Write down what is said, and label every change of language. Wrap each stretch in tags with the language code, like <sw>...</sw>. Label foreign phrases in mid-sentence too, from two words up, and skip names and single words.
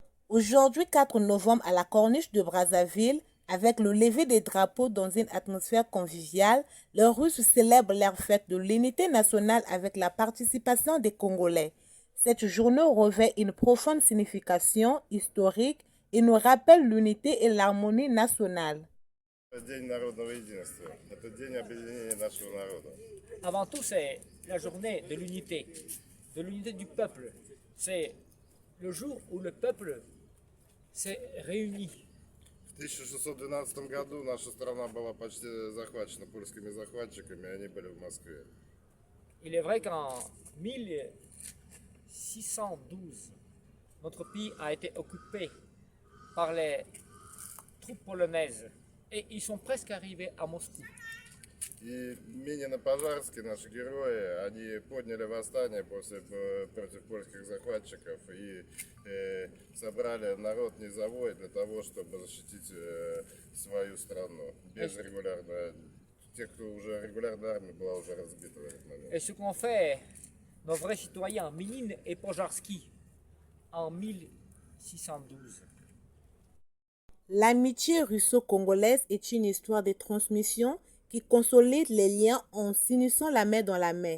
<fr>Aujourd'hui, 4 novembre, à la corniche de Brazzaville, avec le lever des drapeaux dans une atmosphère conviviale, les Russes célèbrent leur fête de l'unité nationale avec la participation des Congolais. Cette journée revêt une profonde signification historique et nous rappelle l'unité et l'harmonie nationale.</fr> <ru>День народного единства. Это день объединения нашего народа.</ru> <fr>Avant tout, c'est la journée de l'unité du peuple. C'est le jour où le peuple s'est réuni.</fr> <ru>В 1612 году наша страна была почти захвачена польскими захватчиками, и они были в Москве.</ru> <fr>Il est vrai qu'en 1612, notre pays a été occupé par les troupes polonaises et ils sont presque arrivés à Moscou.</fr> <ru>И Минин и Пожарский, наши герои, они подняли восстание против польских захватчиков и собрали народ низовой для того, чтобы защитить свою страну. Без регулярной... Тех, кто уже регулярная армия была уже разбита в этот момент.</ru> <fr>Et ce qu'ont fait nos vrais citoyens, Minin et Pojarski, en 1612. L'amitié russo-congolaise est une histoire de transmission qui consolide les liens en s'unissant la main dans la main.</fr>